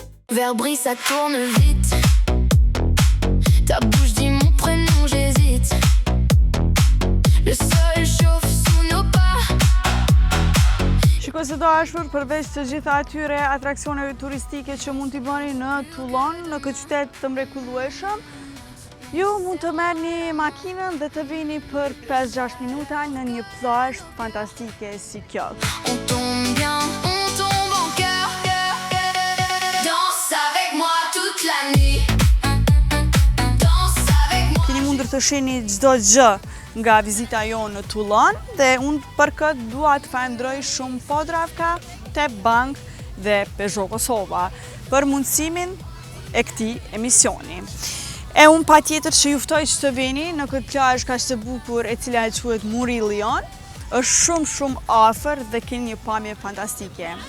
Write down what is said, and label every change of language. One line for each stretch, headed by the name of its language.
French: Verre brise, ça tourne vite. Ta bouche dit mon prénom, j'hésite. Le sol chauffe sous nos pas.
Albanian: Shikoj se do ashur, përveç të gjitha atyre atraksioneve turistike që mund t'i bëni në Toulon, në këtë qytet të mrekullueshëm, ju mund të merrni makinën dhe të vini për 5-6 minuta në një plazh fantastike si kjo.
French: On tombe bien, on tombe en cœur. Danse avec moi toute la nuit. Danse avec moi.
Albanian: Keni mundur të shihni çdo gjë nga vizita jonë në Toulon dhe unë për këtë dua të falenderoj shumë Podravka, Tep Bank dhe Peugeot Kosova për mundësimin e këtij emisioni. E unë patjetër që juftoj që të vini në këtë plazh kaq të bukur e cila quhet Muri Lion, është shumë afër dhe keni një pamje fantastike.